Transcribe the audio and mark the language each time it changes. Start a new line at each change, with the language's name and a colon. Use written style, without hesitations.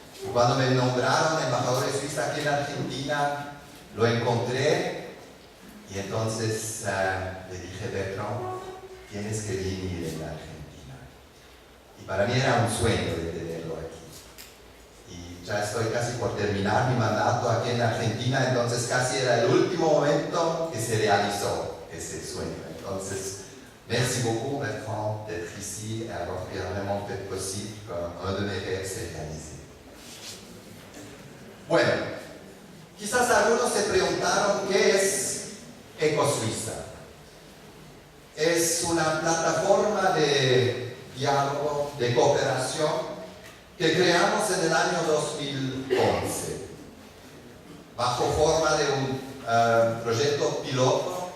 Spanish: Y cuando me nombraron embajador de Suiza aquí en Argentina, lo encontré y entonces le dije: Bertrand, tienes que venir en Argentina. Y para mí era un sueño de tenerlo aquí. Y ya estoy casi por terminar mi mandato aquí en Argentina, entonces casi era el último momento que se realizó ese sueño.
French: Entonces, merci beaucoup Bertrand d'être ici et avoir vraiment fait possible qu'un de mes rêves se réalise.
Spanish: Bueno, quizás algunos se preguntaron qué es EcoSuiza. Es una plataforma de diálogo, de cooperación que creamos en el año 2011 bajo forma de un proyecto piloto.